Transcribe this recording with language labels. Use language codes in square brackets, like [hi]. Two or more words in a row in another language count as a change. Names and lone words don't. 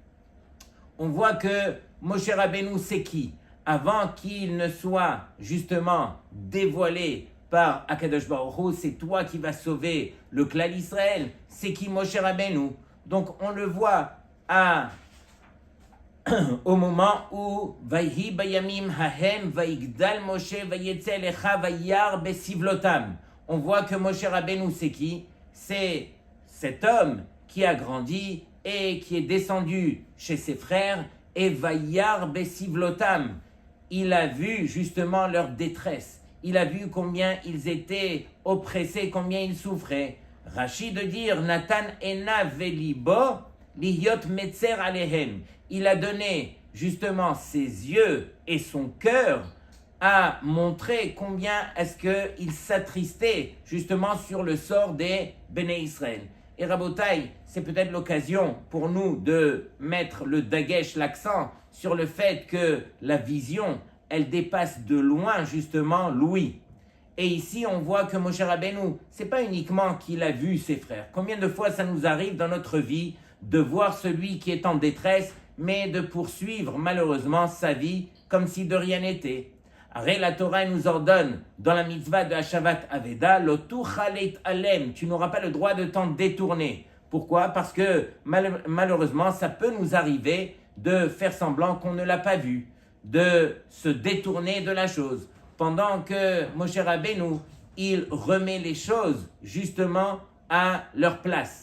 [fr] On voit que Moshe Rabbeinu, c'est qui? Avant qu'il ne soit justement dévoilé par Akadosh Baruch Hu, c'est toi qui vas sauver le clan Israël. C'est qui Moshe Rabbeinu? Donc on le voit au moment où [he] ויהי בימים ההם ויגדל משה ויצא לכה וירא בסבלתם. [fr] On voit que Moshe Rabbeinu, c'est qui? C'est cet homme qui a grandi et qui est descendu chez ses frères et [he] וירא בסבלתם. [fr] Il a vu justement leur détresse. Il a vu combien ils étaient oppressés, combien ils souffraient. Rachid de dire, [he] נתן עיניו ולבו להיות מצר עליהם. [fr] Il a donné justement ses yeux et son cœur à montrer combien est-ce qu'il s'attristait justement sur le sort des Béné Israël. Et Rabotai, c'est peut-être l'occasion pour nous de mettre le dagesh, l'accent sur le fait que la vision, elle dépasse de loin justement l'ouïe. Et ici, on voit que Moshe Rabbeinu, c'est pas uniquement qu'il a vu ses frères. Combien de fois ça nous arrive dans notre vie de voir celui qui est en détresse, mais de poursuivre malheureusement sa vie comme si de rien n'était. Arrête, la Torah nous ordonne dans la mitzvah de Hashavat Aveda, [he] לא תוכל להתעלם, [fr] tu n'auras pas le droit de t'en détourner. Pourquoi? Parce que malheureusement, ça peut nous arriver de faire semblant qu'on ne l'a pas vu, de se détourner de la chose. Pendant que Moshe Rabbeinu, il remet les choses justement à leur place.